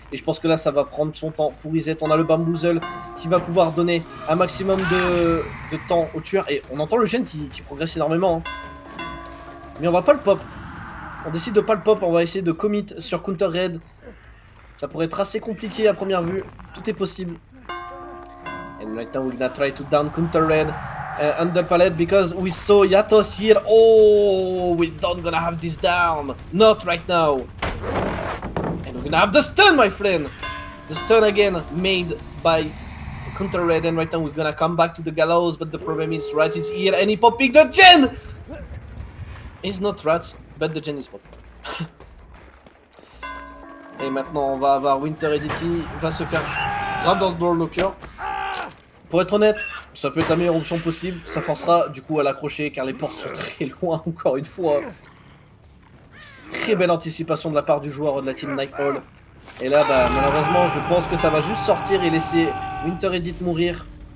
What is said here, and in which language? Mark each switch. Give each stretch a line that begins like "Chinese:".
French: Et je pense que là, ça va prendre son temps pour reset. On a le bamboozle qui va pouvoir donner un maximum de temps au tueur. Et on entend le gène qui progresse énormément. Hein. Mais on va pas le pop. On décide de pas le pop, on va essayer de commit sur Counter Red. Ça pourrait être assez compliqué à première vue. Tout est possible.
English: And right now we're gonna try to down Counter Red under pallet because we saw Yatos here. Oh, we don't gonna have this down. Not right now. And we're gonna have the stun, my friend. The stun again made by Counter Red. And right now we're gonna come back to the gallows. But the problem is Rat is here and he popping the gen. It's not Rat, but the gen is popping.
French: Et maintenant on va avoir Winter Edit qui va se faire grab dans le locker. Pour être honnête, ça peut être la meilleure option possible. Ça forcera du coup à l'accrocher car les portes sont très loin encore une fois. Très belle anticipation de la part du joueur de la team Night Owl. Et là bah malheureusement je pense que ça va juste sortir et laisser Winter Edit mourir.